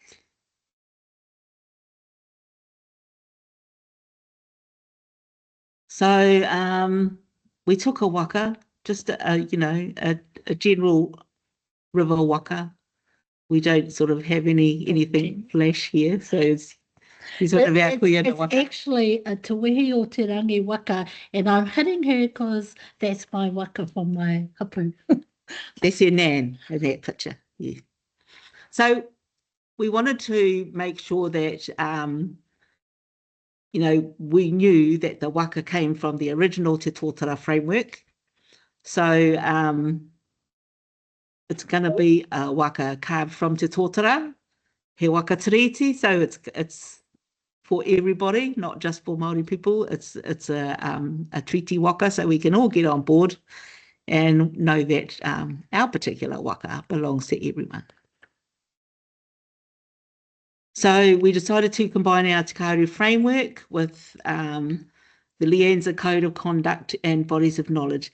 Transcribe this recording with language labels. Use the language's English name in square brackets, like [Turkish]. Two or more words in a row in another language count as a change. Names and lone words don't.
[English] So we took a waka, just a general river waka. We don't sort of have anything flash here, so it's sort of our It's actually a [Māori] te wehi o te rangi [English] waka, and I'm hitting her because that's my waka from my hapu. That's your nan in that picture. Yeah. So we wanted to make sure that we knew that the waka came from the original Te Tōtara framework. So it's going to be a waka carved from Te Tōtara, [Māori] he waka tiriti, [English] so it's for everybody, not just for Māori people. It's a treaty waka, so we can all get on board and know that our particular waka belongs to everyone. So we decided to combine our Te Kauri framework with the LIANZA Code of Conduct and Bodies of Knowledge.